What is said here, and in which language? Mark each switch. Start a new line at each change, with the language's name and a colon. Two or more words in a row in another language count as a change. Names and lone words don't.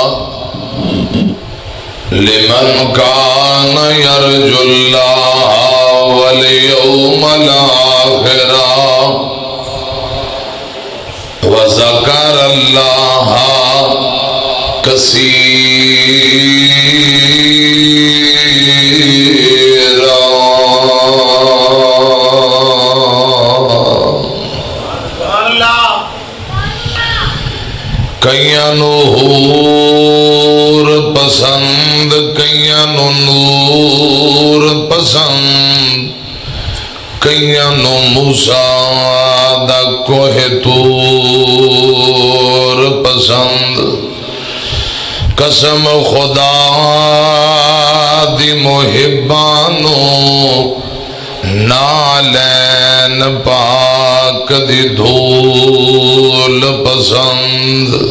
Arabic: لمن كان يرجو الله واليوم الآخر وذكر الله كثيرا۔
Punjabi: کئیاں نو حور پسند، کئیاں نو نور پسند، کئیاں نو موسیٰ دا کوہ طور پسند۔ قسم خدا دی محبانو نالین پاک دی دھول پسند۔